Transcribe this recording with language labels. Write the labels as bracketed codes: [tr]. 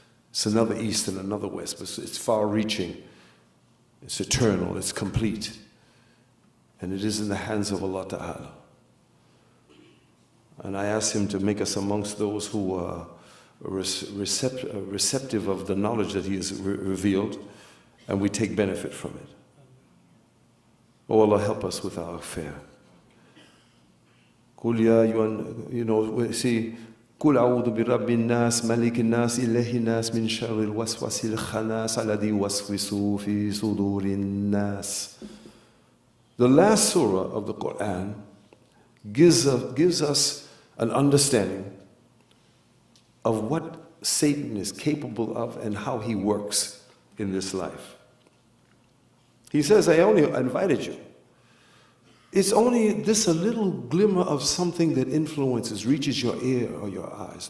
[en] It's another east and another west, but it's far-reaching, it's eternal, it's complete, and it is in the hands of Allah Ta'ala. And I ask Him to make us amongst those who are receptive of the knowledge that He has revealed, and we take benefit from it. Oh Allah, help us with our affair. [ar] قل يا أيها see قل أعوذ برب الناس ملك الناس إله الناس من شر الوسواس الخناس الذي يوسوس في صدور الناس. [en] The last surah of the Quran gives us an understanding of what Satan is capable of and how he works in this life. He says, I only invited you. It's only this a little glimmer of something that influences, reaches your ear or your eyes.